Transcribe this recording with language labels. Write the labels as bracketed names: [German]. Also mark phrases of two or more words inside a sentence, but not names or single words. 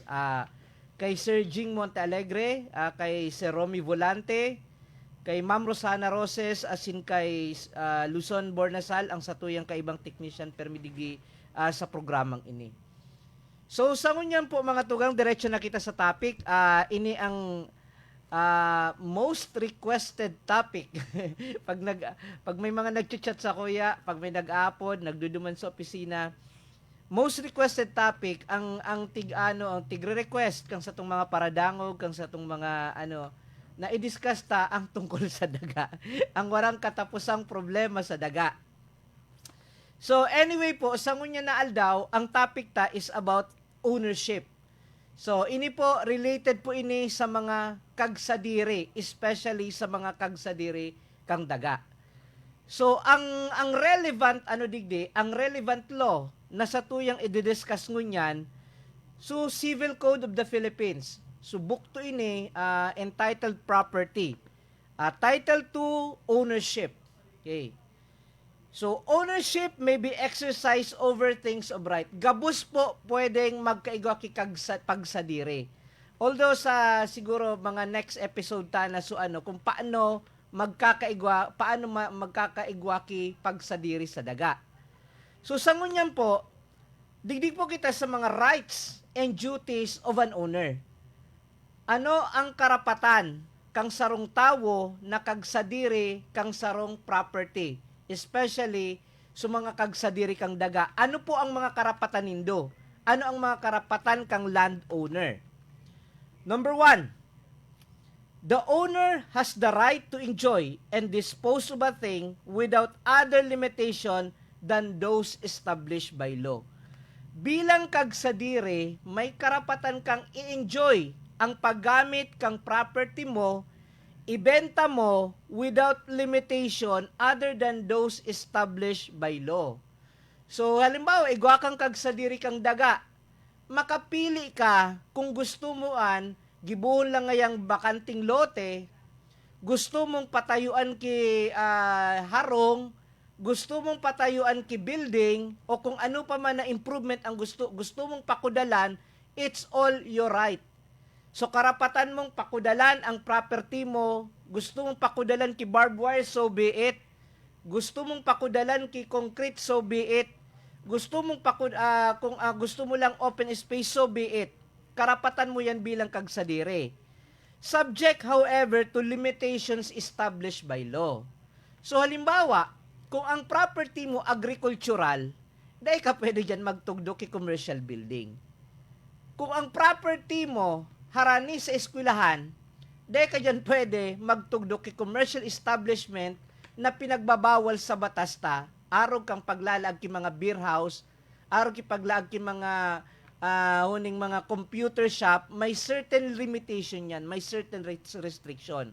[Bikol] Kay Sir Jing Montealegre, kay Sir Romy Volante, kay Ma'am Rosana Roses, asin kay Luzon Bornasal, ang satuyang kaibang technician permidigi sa programang ini. So, sa ngunyan po mga tugang, diretso na kita sa topic. Ini ang [English] most requested topic. [Bikol] pag may mga nagchat sa kuya, pag may nag-upload, nagduduman sa opisina, [English] most requested topic [Bikol] ang tig-request kang sa tong mga paradangog, kang sa tong mga na i-discuss ta ang tungkol sa daga. Ang warang katapusang problema sa daga. So anyway po, sa ngunya na aldaw, ang topic ta is about ownership. So ini po related po ini sa mga kagsadiri, especially sa mga kagsadiri kang daga. So ang relevant ang [English] relevant law [Bikol] na sa tuyang i-discuss ngunyan so [English] Civil Code of the Philippines. [Bikol] So book to ini [English] entitled property. Title 2 ownership. Okay. So ownership may be exercised over things of right. [Bikol] Gabus po pwedeng magkaigwa ki pagsadiri. Although sa siguro mga [English] next episode [Bikol] ta na kung paano magkakaigwa ki pagsadiri sa daga. So sa ngunyan po, digdig po kita sa mga [English] rights and duties of an owner. [Bikol] Ano ang karapatan kang sarong tawo na kagsadiri kang sarong property, especially sa mga kagsadiri kang daga? Ano po ang mga karapatan nindo? Ano ang mga karapatan kang landowner? [English] Number 1, the owner has the right to enjoy and dispose of a thing without other limitation than those established by law. [Bikol] Bilang kagsadiri, may karapatan kang i-enjoy ang paggamit kang property mo, ibenta mo [English] without limitation other than those established by law. [Bikol] So halimbawa, igwa kang kagsadiri kang daga, makapili ka kung gusto mo gibuhon lang ngayang bakanting lote, gusto mong patayuan ki harong, gusto mong patayuan ki building, o kung ano pa man na improvement ang gusto mong pakudalan, [English] it's all your right. [Bikol] So karapatan mong pakudalan ang property mo, gusto mong pakudalan ki [English] barbed wire, so be it. [Bikol] Gusto mong pakudalan ki concrete, [English] so be it. [Bikol] Gusto mong gusto mo lang [English] open space, so be it. [Bikol] Karapatan mo yan bilang kagsadiri. [English] Subject, however, to limitations established by law. [Bikol] So halimbawa, kung ang property mo agricultural, dahil ka pwede dyan magtugdo ki [English] commercial building. [Bikol] Kung ang property mo harani sa eskwelahan, dahil ka dyan pwede magtugdo ki [English] commercial establishment [Bikol] na pinagbabawal sa batas ta, araw kang paglalag ki mga [English] beer house, [Bikol] araw ki paglaag ki mga huning mga [English] computer shop, [Bikol] may [English] certain limitation [Bikol] yan, may [English] certain restriction.